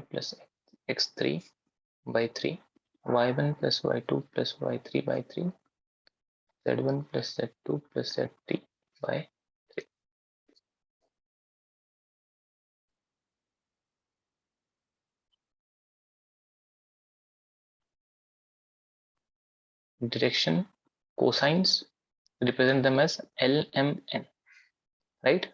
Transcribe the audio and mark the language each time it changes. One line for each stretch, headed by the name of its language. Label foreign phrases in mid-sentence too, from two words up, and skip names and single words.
English: plus x3 by 3, y1 plus y2 plus y3 by 3, z1 plus z2 plus z3 by 3. Direction cosines represent them as LMN, right?